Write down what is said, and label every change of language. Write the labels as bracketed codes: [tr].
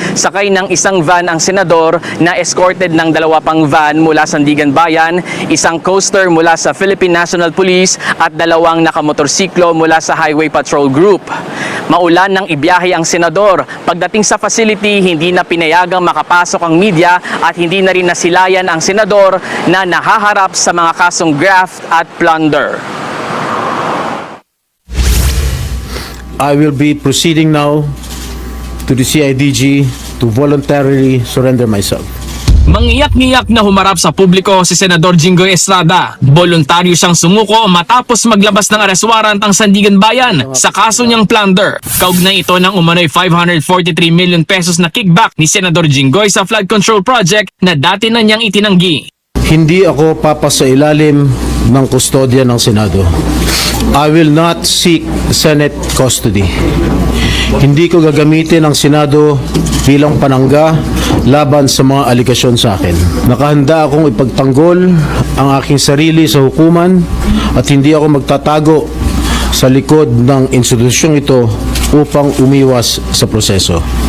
[tl] Sakay ng isang van ang senador na escorted ng dalawa pang van mula Sandigan Bayan, isang coaster mula sa Philippine National Police at dalawang nakamotorsiklo mula sa Highway Patrol Group. Maulan nang ibiyahe ang senador. Pagdating sa facility, hindi na pinayagang makapasok ang media at hindi na rin nasilayan ang senador na nahaharap sa mga kasong graft at plunder. [en] I will be proceeding now to the CIDG to voluntarily surrender myself. [tl] Mangiyak-ngiyak na humarap sa publiko si Senador Jinggoy Estrada. Voluntaryo siyang sumuko matapos maglabas ng arrest warrant ang Sandigan Bayan sa kaso niyang plunder. Kaugnay ito ng umano'y 543 million pesos na kickback ni Senador Jinggoy sa flood control project na dati na niyang itinanggi. Hindi ako papasailalim ng kustodya ng Senado. [en] I will not seek Senate custody. [tl] Hindi ko gagamitin ang Senado bilang panangga laban sa mga aligasyon sa akin. Nakahanda akong ipagtanggol ang aking sarili sa hukuman at hindi ako magtatago sa likod ng institusyong ito upang umiwas sa proseso.